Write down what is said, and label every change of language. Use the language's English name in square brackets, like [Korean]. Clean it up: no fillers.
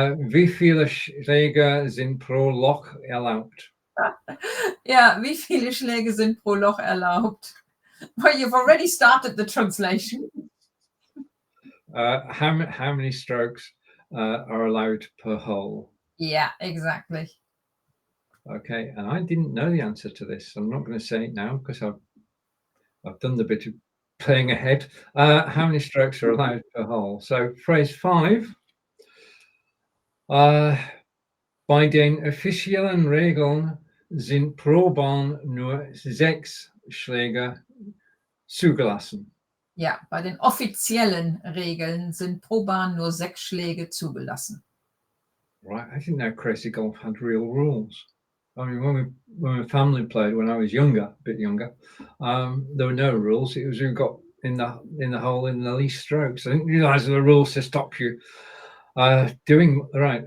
[German] Wie viele Schläge sind pro Loch erlaubt? Yeah, wie viele Schläge sind pro Loch erlaubt? [English] Well, you've already started the translation. How many strokes are allowed per hole? Yeah, exactly. Okay, and I didn't know the answer to this. I'm not going to say it now because I've done the bit of playing ahead. How many strokes are allowed per hole? So phrase 5. [German] Bei den offiziellen Regeln sind pro Bahn nur 6 Schläge zugelassen. Ja, bei den offiziellen Regeln sind pro Bahn nur 6 Schläge zugelassen. [English] Right, I didn't know crazy golf had real rules. I mean, when my family played when I was younger, a bit younger, there were no rules. It was who got in the hole in the least strokes. I didn't realise there were rules to stop you doing right.